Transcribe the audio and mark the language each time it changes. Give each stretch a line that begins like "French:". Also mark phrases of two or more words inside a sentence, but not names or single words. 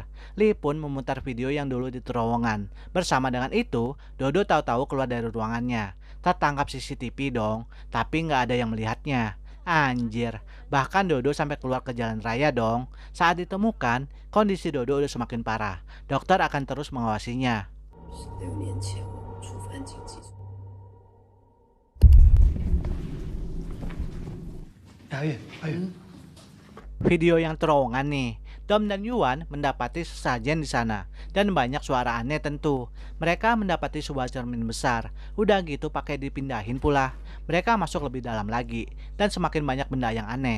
Indonesian: Lee pun memutar video yang dulu di terowongan. Bersama dengan itu, Dodo tahu-tahu keluar dari ruangannya. Tertangkap CCTV dong, tapi nggak ada yang melihatnya. Anjir, bahkan Dodo sampai keluar ke jalan raya dong. Saat ditemukan, kondisi Dodo udah semakin parah. Dokter akan terus mengawasinya.
Chinese: 16 年前我触犯禁忌。阿月，
Indonesian: Video yang terowongan nih. Dom dan Yuan mendapati sesajen di sana dan banyak suara aneh tentu. Mereka mendapati sebuah cermin besar. Udah gitu pakai dipindahin pula. Mereka masuk lebih dalam lagi dan semakin banyak benda yang aneh.